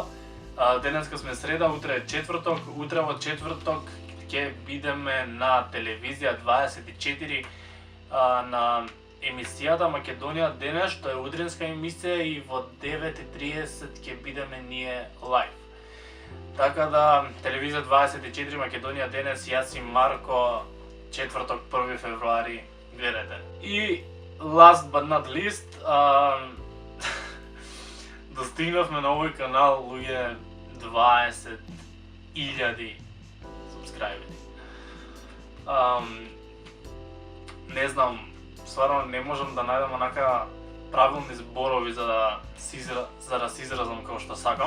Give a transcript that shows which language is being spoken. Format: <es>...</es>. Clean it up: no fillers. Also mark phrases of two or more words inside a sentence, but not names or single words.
<mk>Денеска сме среда, утре е четврток. Утре во четврток ќе бидеме на телевизија 24 на емисијата Македонија денес, што е утринска емисија и во 9:30 ќе бидеме ние лайв. Така да, телевизија 24 Македонија денес, јас и Марко, четврток 1 февруари, гледате.</mk> <en>И last but not least,</en> <mk>достигнавме на овој канал луѓе 20.000 субскрайбери. Не знам, стварно не можам да најдам онака правилни зборови за да се изразам како што сакам.</mk>